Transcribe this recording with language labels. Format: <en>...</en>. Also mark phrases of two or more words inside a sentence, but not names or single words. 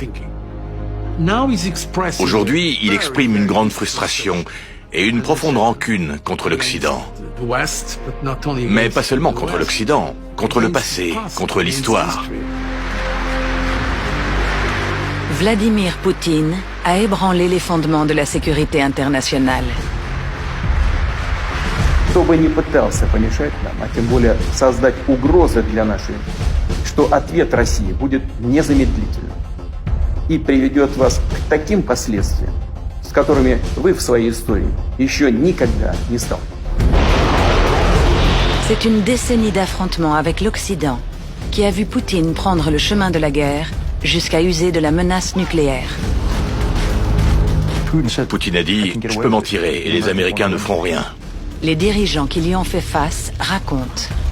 <fr>Aujourd'hui, il exprime une grande frustration et une profonde rancune contre l'Occident. Mais pas seulement contre l'Occident, contre le passé, contre l'histoire. Vladimir Poutine a ébranlé les fondements de la sécurité internationale.</fr> <ru>Кто бы ни пытался помешать нам, а тем более создать угрозы для нашей, что ответ России будет незамедлительным и приведет вас к таким последствиям, с которыми вы в своей истории еще никогда не сталкивались.</ru> <fr>C'est une décennie d'affrontements avec l'Occident qui a vu Poutine prendre le chemin de la guerre jusqu'à user de la menace nucléaire. Poutine a dit « Je peux m'en tirer et les Américains ne feront rien ». Les dirigeants qui lui ont fait face racontent.</fr>